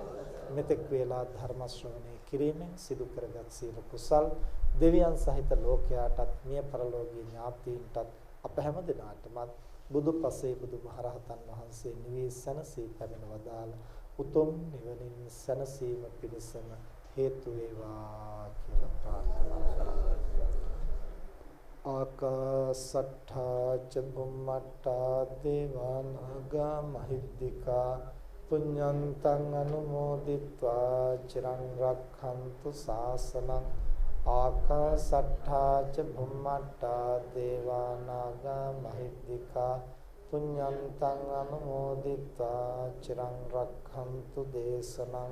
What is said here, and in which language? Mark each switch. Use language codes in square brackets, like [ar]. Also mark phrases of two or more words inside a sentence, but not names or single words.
[si] මෙතෙක් වේලා ධර්ම ශ්‍රවණය කිරීමෙන් සිදු කරගත් සීල කුසල් දෙවියන් සහිත ලෝකයාටත්, මිය පරලෝකීය ඥාතීන්ටත් අප හැම දිනාටම බුදුපසේ බුදුමහරහතන් වහන්සේ නිවී සැනසී පැමිණ වදාළ උතුම් නිවනින් සැනසීම පිණිසම හේතු වේවා කියලා ප්‍රාර්ථනා කරනවා. [pi] ආකාසට්ඨා ච බුම්මට්ඨා දේවානාගා මහිද්దికා පුඤ්ඤන්තං අනුමෝදිත්වා චිරං රක්ඛන්තු ශාසනං. ආකාසට්ඨා ච බුම්මට්ඨා දේවානාගා මහිද්దికා පුඤ්ඤන්තං අනුමෝදිත්වා චිරං රක්ඛන්තු දේශනං.